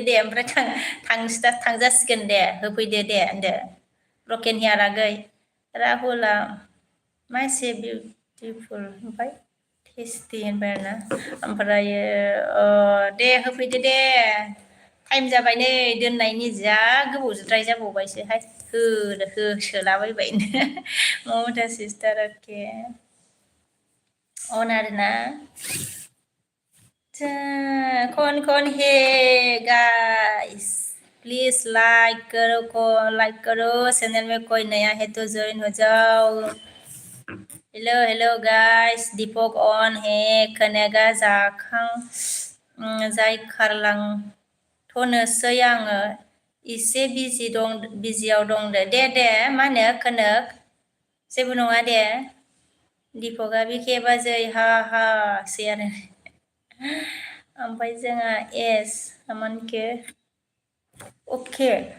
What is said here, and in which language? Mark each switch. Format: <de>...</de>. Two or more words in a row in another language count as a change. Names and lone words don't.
<brx>दे ओमफ्राय थांजासिगोन दे होफैदो दे होनदो</brx> <en>broken hair</en> <brx>आगै राहुला मा एसे बिउटिफुल ओमफ्राय टेस्टि होनबाय आरोना ओमफ्रायो दे होफैदो दे टाइम जाबाय नै दोननायनि जा गोबावद्राय जाबावबायसोहाय होसोलाबायबायनो ममता सिस्टार अके अन आरोना</brx> <hi>कौन है</hi> <en>guys please like</en> <hi>करो चैनल में कोई नया है तो ज्वाइन हो जाओ</hi> <en>hello guys</en> <hi>दीपक ऑन है खोनागा</hi> <brx>जायखारलांथ'नोसै आङो एसे बिजियाव दं दे मा होनो खोनोक जेबो नङा दे दीपकआ बिखे बाजै हा सै आरो ओमफ्राय जोंहा एस मानके अके</brx>